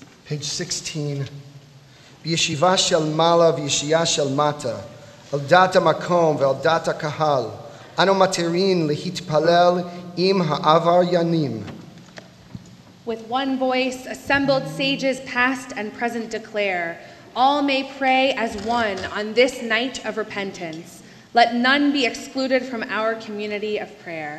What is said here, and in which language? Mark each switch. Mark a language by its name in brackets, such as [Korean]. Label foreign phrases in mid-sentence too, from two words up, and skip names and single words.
[English] Page 16. [Hebrew] בישיבה של מעלה ובישיבה של מטה, על דעת המקום ועל דעת הקהל, אנו מתירין להתפלל עם העבריינים. [English] With one voice, assembled sages past and present declare, all may pray as one on this night of repentance. Let none be excluded from our community of prayer.